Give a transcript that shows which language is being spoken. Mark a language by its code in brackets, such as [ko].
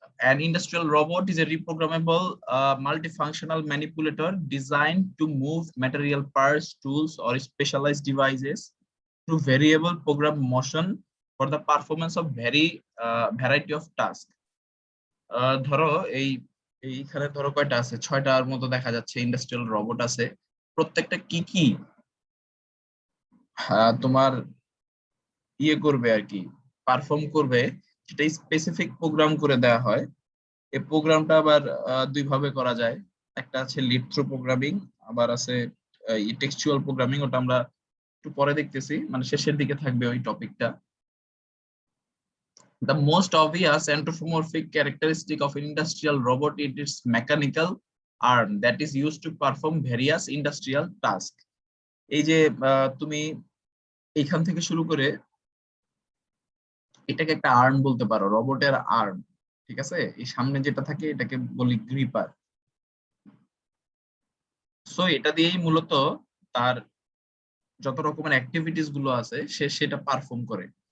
[en] An industrial robot is a reprogrammable multifunctional manipulator designed to move material parts, tools, or specialized devices through variable program motion for the performance of variety of tasks. [bn] ধরো এইখানে ধরো কয়টা আছে, 6টার মতো দেখা যাচ্ছে industrial robot আছে। প্রত্যেকটা কি কি তোমার ইয়ে করবে আর কি, পারফর্ম করবে, সেটা স্পেসিফিক প্রোগ্রাম করে দেওয়া হয়। এই প্রোগ্রামটা আবার দুই ভাবে করা যায়, একটা আছে লিড থ্রু প্রোগ্রামিং, আবার আছে টেক্সচুয়াল প্রোগ্রামিং, ওটা আমরা একটু পরে দেখতেছি, মানে শেষের দিকে থাকবে ওই টপিকটা। [en] The most obvious anthropomorphic characteristic of an industrial robot is its mechanical arm that is used to perform various industrial tasks. [bn] এই যে তুমি এইখান থেকে শুরু করে এটাকে একটা আর্ম বলতে পারো, রোবটের আর্ম, ঠিক আছে? এই সামনে যেটা থাকে এটাকে বলি গ্রিপার। সো এটা দিয়েই মূলত তার যত রকমের অ্যাক্টিভিটিস গুলো আছে সে সেটা পারফর্ম করে।